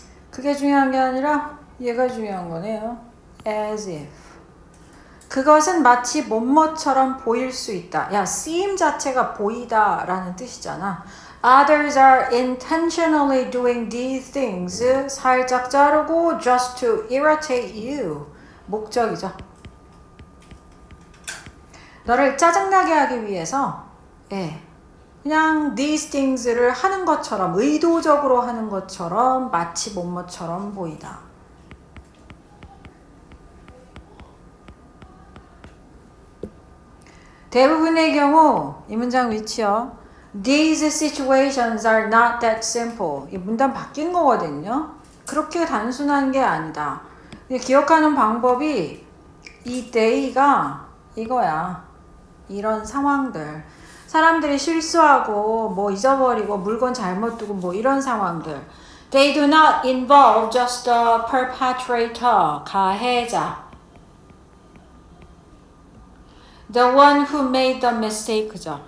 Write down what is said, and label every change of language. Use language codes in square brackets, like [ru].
[ko] 그게 중요한 게 아니라 얘가 중요한 거네요. [en] As if [ko] 그것은 마치 뭐뭐처럼 보일 수 있다. 야, seem 자체가 보이다 라는 뜻이잖아. [en] Others are intentionally doing these things. [ko] 살짝 자르고 [en] just to irritate you. [ko] 목적이죠. 너를 짜증나게 하기 위해서 그냥 [en] these things [ko] 를 하는 것처럼 의도적으로 하는 것처럼 마치 뭐뭐처럼 보이다. 대부분의 경우 이 문장 위치요. [en] These situations are not that simple. [ko] 이 문단 바뀐 거거든요. 그렇게 단순한 게 아니다. 기억하는 방법이 이 day가 이거야. 이런 상황들. 사람들이 실수하고 뭐 잊어버리고 물건 잘못 두고 뭐 이런 상황들. [en] They do not involve just the perpetrator. [ko] 가해자. [en] The one who made the mistake죠.